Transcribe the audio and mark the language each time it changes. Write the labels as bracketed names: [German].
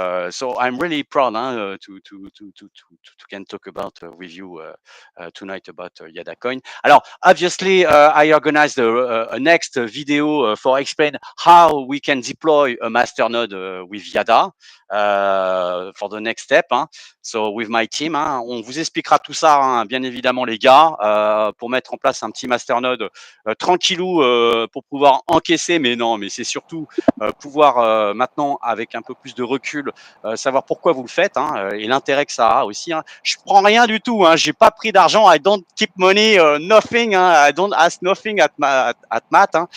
[English] So I'm really proud to can talk about with you tonight about Yadacoin. [French] Alors, [English] obviously, I organized a next video for explain how we can deploy a masternode with Yada for the next step. So with my team, [French] on vous expliquera tout ça, bien évidemment, les gars, pour mettre en place un petit masternode tranquillou pour pouvoir encaisser. Mais non, mais c'est surtout pouvoir maintenant, avec un peu plus de recul, savoir pourquoi vous le faites et l'intérêt que ça a aussi. Je prends rien du tout. J'ai pas pris d'argent. [English] I don't keep money, nothing. I don't ask nothing at Matt.